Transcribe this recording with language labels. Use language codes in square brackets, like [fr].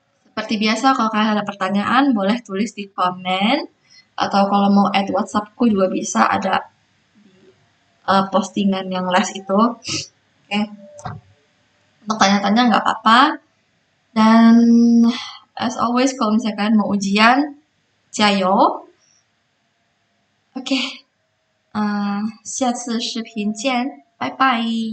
[id] Seperti biasa, kalau kalian ada pertanyaan, boleh tulis di komen. Atau kalau mau add WhatsAppku juga bisa, ada di postingan yang les itu. Oke. Untuk tanya-tanya nggak apa-apa. Dan [en] as always, [id] kalau misalkan mau ujian, jayo. [zh] Oke. 下次视频见，拜拜。